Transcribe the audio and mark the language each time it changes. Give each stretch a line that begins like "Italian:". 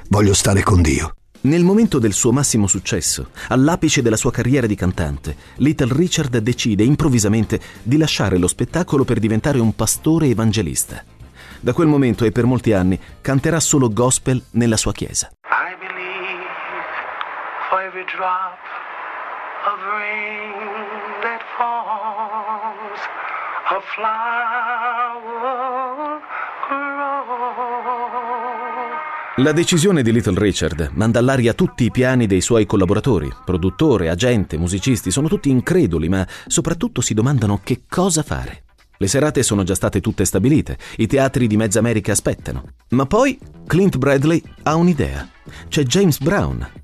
Italian: Voglio stare con Dio. Nel momento del suo massimo successo, all'apice della sua carriera di cantante, Little Richard decide improvvisamente di lasciare lo spettacolo per diventare un pastore evangelista. Da quel momento e per molti anni canterà solo gospel nella sua chiesa.
English: I believe for every drop of rain that falls, a flower grows.
Italian: La decisione di Little Richard manda all'aria tutti i piani dei suoi collaboratori. Produttore, agente, musicisti, sono tutti increduli, ma soprattutto si domandano che cosa fare. Le serate sono già state tutte stabilite, i teatri di mezza America aspettano. Ma poi Clint Bradley ha un'idea. C'è James Brown.